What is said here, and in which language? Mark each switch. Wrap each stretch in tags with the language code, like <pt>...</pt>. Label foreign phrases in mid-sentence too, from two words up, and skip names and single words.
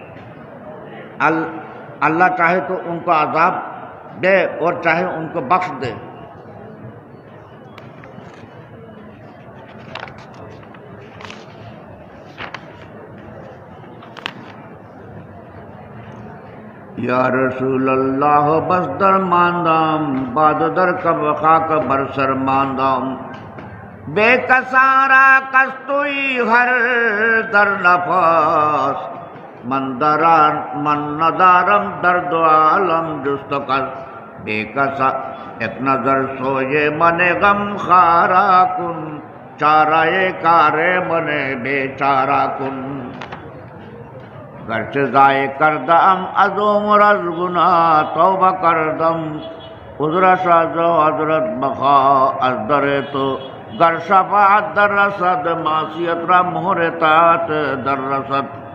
<ur>اللہ چاہے تو ان کو عذاب دے اور چاہے ان کو بخش دے۔</ur> <fa>یا رسول اللہ بس در ماندام باد در کب خاک بر سر ماندام، بے کسارا کستوئی ہر در نفاس، من ندارم درد عالم جست کس، بے کسا ایک نظر سوئے من غم خارا کن، چارہ کار من بے چارہ کن، گرچه ضائع کردم از عمر از گناه توبه کردم، عذرش از حضرت بخوا از در تو، گر شفاعت در رسد معصیت را مهر اطاعت در رسد۔</fa>